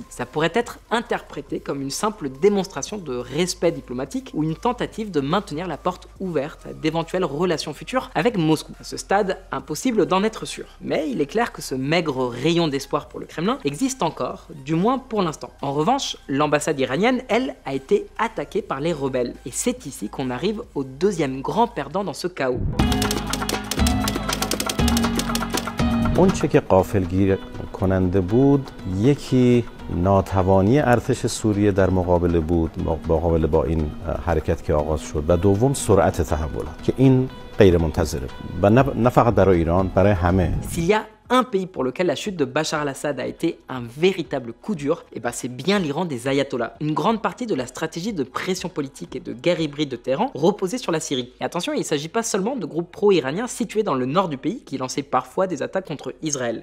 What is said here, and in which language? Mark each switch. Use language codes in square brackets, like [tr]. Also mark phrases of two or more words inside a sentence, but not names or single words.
[fr] Ça pourrait être interprété comme une simple démonstration de respect diplomatique ou une tentative de maintenir la porte ouverte à d'éventuelles relations futures avec Moscou. À ce stade, impossible d'en être sûr. Mais il est clair que ce maigre rayon d'espoir pour le Kremlin existe encore, du moins pour l'instant. En revanche, l'ambassade iranienne, elle, a été attaquée par les rebelles. Et c'est ici qu'on arrive au deuxième grand perdant dans ce chaos. [fa] اون چه که غافلگیر کننده بود یکی ناتوانی ارتش سوریه در مقابله با این حرکت که آغاز شد و دوم سرعت تحولات که این غیر منتظره و نه فقط برای ایران برای همه. [fr] Un pays pour lequel la chute de Bachar al-Assad a été un véritable coup dur, et c'est bien l'Iran des ayatollahs. Une grande partie de la stratégie de pression politique et de guerre hybride de Téhéran reposait sur la Syrie. Et attention, il ne s'agit pas seulement de groupes pro-iraniens situés dans le nord du pays qui lançaient parfois des attaques contre Israël.